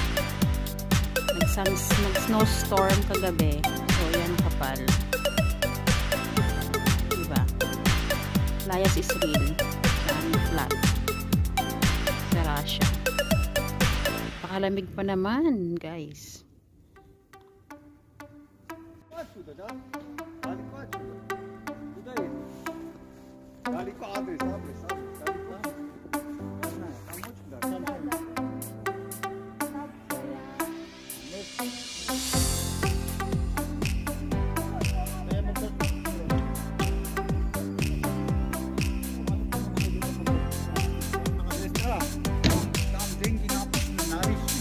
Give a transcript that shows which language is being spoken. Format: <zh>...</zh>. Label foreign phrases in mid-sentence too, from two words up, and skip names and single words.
<tl>Nag-snowstorm kagabi. So yan kapal. Diba? Layas</tl> <en>is real.</en> <tl>Saan flat. Sa Russia. Pakalamig pa naman guys.</tl> <ru>Сюда, да? Далеко отсюда. Куда едем? Далеко адрес. Далеко. Не знаю, там очень далеко. Там деньги написаны наличные.</ru>